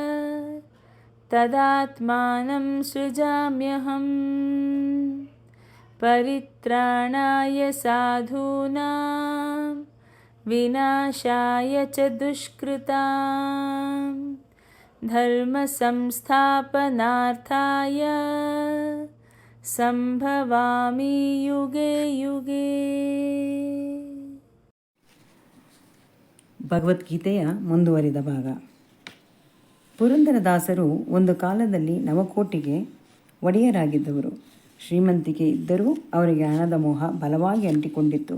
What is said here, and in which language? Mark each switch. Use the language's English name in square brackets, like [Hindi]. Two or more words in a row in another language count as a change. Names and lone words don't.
[Sanskrit] तदात्मानं सृजाम्यहं परित्राणाय साधूनां विनाशाय च दुष्कृतां धर्म संस्थापनार्थाय संभवामि युगे युगे. [Kannada] ಭಗವದ್ಗೀತೆಯ ಮುಂದುವರಿದ ಭಾಗ. ಪುರಂದರದಾಸರು ಒಂದು ಕಾಲದಲ್ಲಿ ನವಕೋಟಿಗೆ ಒಡೆಯರಾಗಿದ್ದವರು. ಶ್ರೀಮಂತಿಕೆ ಇದ್ದರೂ ಅವರಿಗೆ ಹಣದ ಮೋಹ ಬಲವಾಗಿ ಅಂಟಿಕೊಂಡಿತ್ತು.